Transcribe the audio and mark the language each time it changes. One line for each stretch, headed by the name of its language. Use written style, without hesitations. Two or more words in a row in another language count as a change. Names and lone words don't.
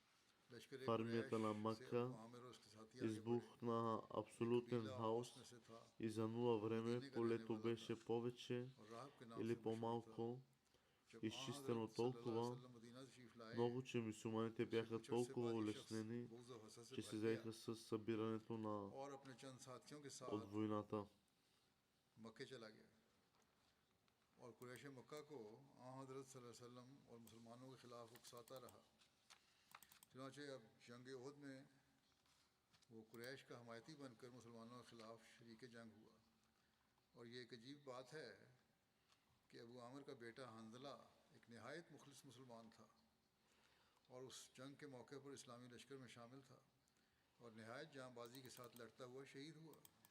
Bulgarian: В армията на Макка избухна абсолютен хаос и за нула време полето беше повече или по-малко изчистено толкова много, че мюсюлманите бяха толкова улеснени, че се заеха с събирането от войната.
Urdu: اور قریش مکہ کو حضرت
Arabic: صلى الله عليه وسلم
Urdu: اور مسلمانوں کے خلاف اکساتا رہا. چنانچہ اب جنگ احد میں وہ قریش کا حمایتی بن کر مسلمانوں کے خلاف شریک جنگ ہوا. اور یہ ایک عجیب بات ہے کہ ابو عامر کا بیٹا حنظلہ ایک نہایت مخلص مسلمان تھا اور اس جنگ کے موقع پر اسلامی لشکر میں شامل تھا اور نہایت جانبازی کے ساتھ لڑتا ہوا شہید ہوا.